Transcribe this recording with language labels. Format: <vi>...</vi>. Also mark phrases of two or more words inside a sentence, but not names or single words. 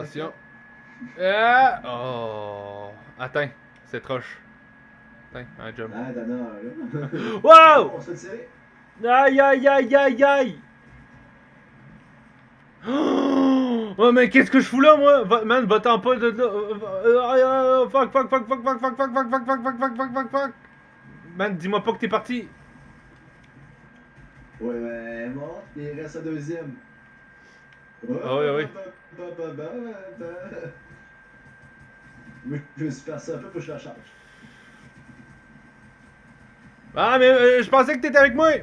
<fr>Attention. Ah! Oh! Attends, c'est roche. Attends, un jump. Ah, t'en as un, là. Wow! On se fait tirer. Aïe aïe aïe aïe aïe! Oh mais qu'est-ce que je fous là moi? Man, va-t'en pas de là.</fr> <en>Fuck fuck fuck fuck fuck fuck fuck fuck fuck fuck fuck fuck fuck fuck fuck.</en> <fr>Man, dis-moi pas que t'es parti. Ouais, elle est morte, puis il reste un deuxième. Ah oui, oui. Oui, je me suis passé un peu pour que je la charge. Ah mais je pensais que t'étais avec moi.</fr>